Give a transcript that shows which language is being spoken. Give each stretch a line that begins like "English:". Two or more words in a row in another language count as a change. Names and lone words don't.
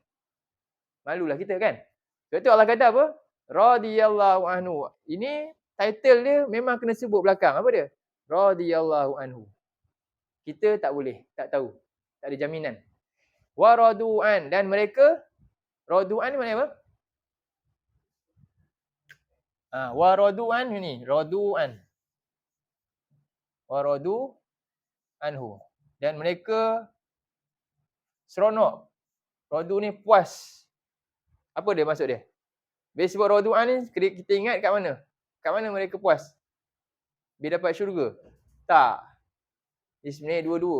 Malay: Malulah kita kan. Sebab tu Allah kata apa?
Arabic: رضي الله عنه.
Malay: Ini title dia memang kena sebut belakang. Apa dia?
Arabic: رضي الله عنه.
Malay: Kita tak boleh, tak tahu. Tak ada jaminan.
Arabic: ورضوان.
Malay: Dan mereka, radu'an ni maknanya apa?
Arabic: ورضوان
Malay: ni, radu'an.
Arabic: ورضوا عنه.
Malay: Dan mereka seronok. Radu ni puas. Apa dia maksud dia? Bila sebut radu'an ni, kita ingat kat mana? Kat mana mereka puas? Bila dapat syurga? Tak. Ini sebenarnya dua-dua.